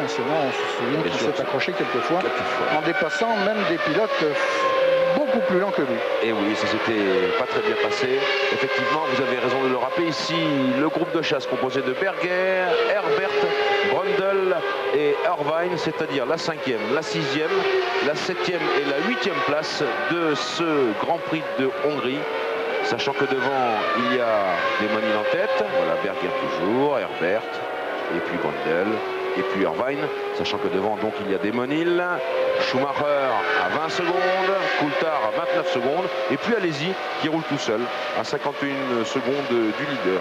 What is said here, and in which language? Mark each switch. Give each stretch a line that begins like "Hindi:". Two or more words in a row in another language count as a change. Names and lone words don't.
French: Senna, on se souvient qu'il s'est accroché quelquefois en dépassant même des pilotes beaucoup plus lents que lui. Et oui, ça s'était pas très bien passé. Effectivement, vous avez raison de le rappeler. Ici, le groupe de chasse composé de Berger, Herbert, Brundle et Irvine, c'est-à-dire la 5e, la 6e, la 7e et la 8e place de ce Grand Prix de Hongrie. Sachant que devant, il y a Damon Hill en tête. Voilà, Berger toujours, Herbert, et puis Brundle, et puis Irvine. Sachant que devant, donc, il y a Damon Hill, Schumacher à 20 secondes, Coulthard à 29 secondes, et puis Alesi qui roule tout seul à 51 secondes du leader.